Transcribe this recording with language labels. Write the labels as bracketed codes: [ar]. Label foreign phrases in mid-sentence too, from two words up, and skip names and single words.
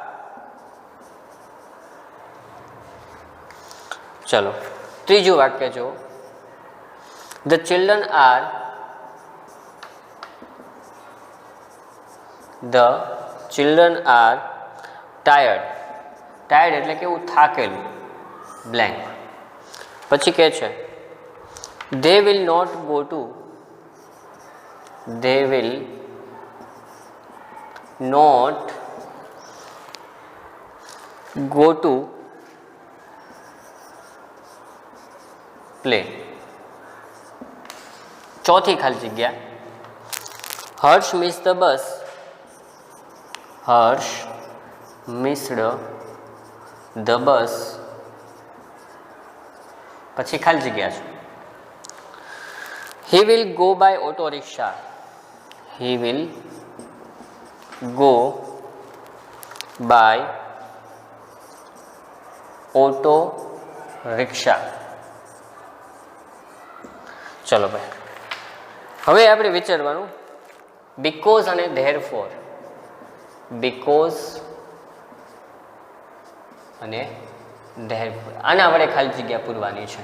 [gu] ચલો ત્રીજું વાક્ય જો, [en] the children are tired. [gu] ટાયર્ડ એટલે કેવું? થાકેલું. બ્લેન્ક. પછી કે છે [en] they will not go to play. [gu] ચોથી ખાલી જગ્યા, હર્ષ [en] missed the bus. હર્ષ missed the bus. [gu] પછી ખાલી જગ્યા છે. [en] he will go by auto rickshaw. he will go by auto rickshaw. [gu] ચલો ભાઈ, હવે આપણે વિચારવાનું બીકોઝ અને ધેરફોર. બીકોઝ અને ધેરફોર, આના વડે ખાલી જગ્યા પૂરવાની છે.